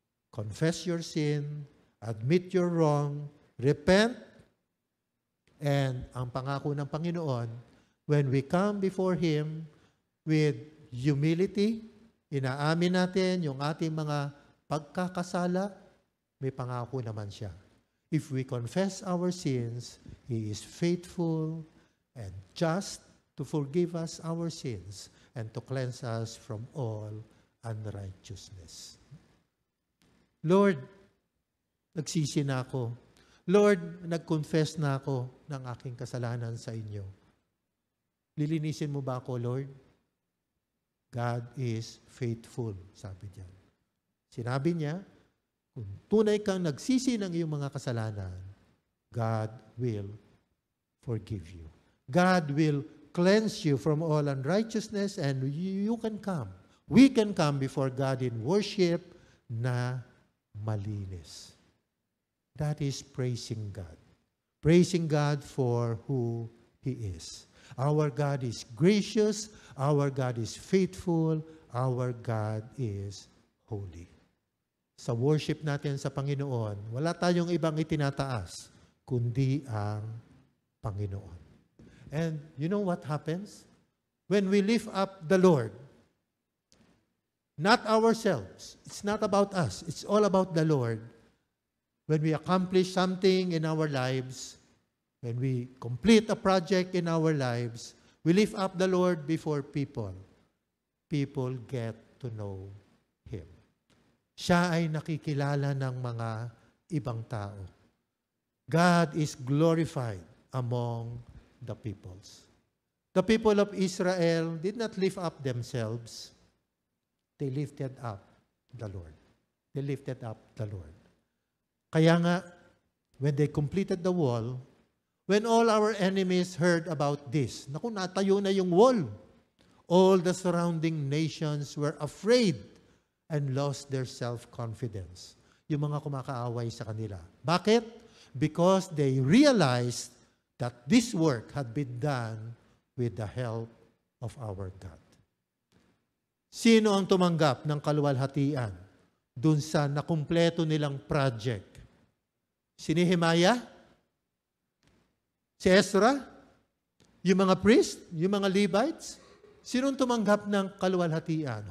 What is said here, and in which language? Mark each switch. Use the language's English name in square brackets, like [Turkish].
[English] Confess your sin, admit your wrong, repent, and [Filipino] ang pangako ng Panginoon, [English] when we come before Him with humility, [Filipino] inaamin natin yung ating mga pagkakasala, may pangako naman siya. [English] If we confess our sins, He is faithful and just to forgive us our sins and to cleanse us from all unrighteousness. [Filipino] Lord, nagsisi na ako. Lord, nag-confess na ako ng aking kasalanan sa inyo. Lilinisin mo ba ako, Lord? [English] God is faithful, [Filipino] sabi niya. Sinabi niya, kung tunay kang nagsisi ng iyong mga kasalanan, [English] God will forgive you. God will cleanse you from all unrighteousness and you can come. We can come before God in worship [Filipino] na malinis. [English] That is praising God. Praising God for who He is. Our God is gracious. Our God is faithful. Our God is holy. [Filipino] Sa worship natin sa Panginoon, wala tayong ibang itinataas, kundi ang Panginoon. [English] And you know what happens? When we lift up the Lord, not ourselves, it's not about us, it's all about the Lord. When we accomplish something in our lives, when we complete a project in our lives, we lift up the Lord before people. People get to know Him. [Filipino] Siya ay nakikilala ng mga ibang tao. [English] God is glorified among the peoples. The people of Israel did not lift up themselves. They lifted up the Lord. They lifted up the Lord. [Filipino] Kaya nga, [English] when they completed the wall, when all our enemies heard about this, [Filipino] naku, natayo na yung wall. [English] All the surrounding nations were afraid and lost their self-confidence. [Filipino] Yung mga kumakaaway sa kanila. Bakit? [English] Because they realized that this work had been done with the help of our God. [Filipino] Sino ang tumanggap ng kaluwalhatian dun sa nakumpleto nilang project? Si Nehemiah? Si Ezra? Yung mga priest? Yung mga Levites? Sinong tumanggap ng kaluwalhatian?